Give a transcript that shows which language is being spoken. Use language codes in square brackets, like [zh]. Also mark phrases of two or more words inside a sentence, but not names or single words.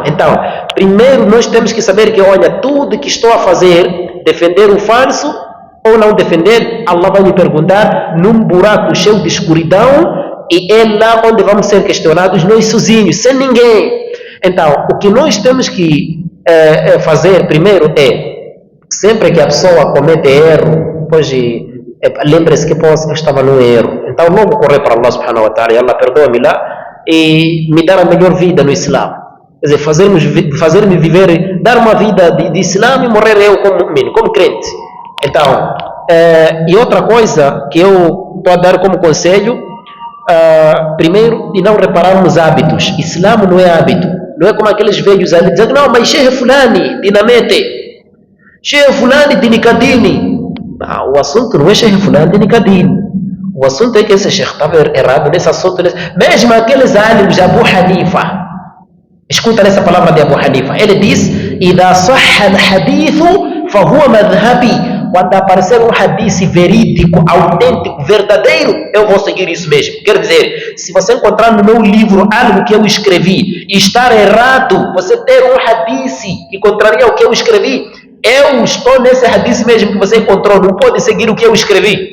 [pt] Então, primeiro nós temos que saber que, olha, tudo que estou a fazer, defender o falso ou não defender, Allah vai me perguntar num buraco cheio de escuridão, e é lá onde vamos ser questionados nós sozinhos, sem ninguém. Então, o que nós temos que fazer primeiro é, sempre que a pessoa comete erro, pois lembre-se que eu estava no erro, então logo correr para [ar] الله سبحانه وتعالى, [pt] Allah perdoa-me lá e me dar a melhor vida no Islã. Quer dizer, fazer-me viver, dar uma vida de Islã e morrer eu como mu'min, como crente. Então, e outra coisa que eu estou a dar como conselho, primeiro, de não repararmos hábitos. Islã não é hábito, não é como aqueles velhos ali dizendo, não, mas Sheikh Fulani dinamete, Sheikh Fulani de Nicadini. O assunto não é Sheikh Fulani de Nicadini. O assunto é que esse Sheikh estava errado nesse assunto. Mesmo aqueles alims de Abu Hanifa, escuta essa palavra de Abu Hanifa, ele diz, [ar] إذا صح الحديث فهو مذهبي. [pt] Quando aparecer um hadith verídico, autêntico, verdadeiro, eu vou seguir isso mesmo. Quer dizer, se você encontrar no meu livro algo que eu escrevi e estar errado, você ter um hadith que contraria o que eu escrevi, eu estou nesse hadith mesmo que você encontrou, não pode seguir o que eu escrevi.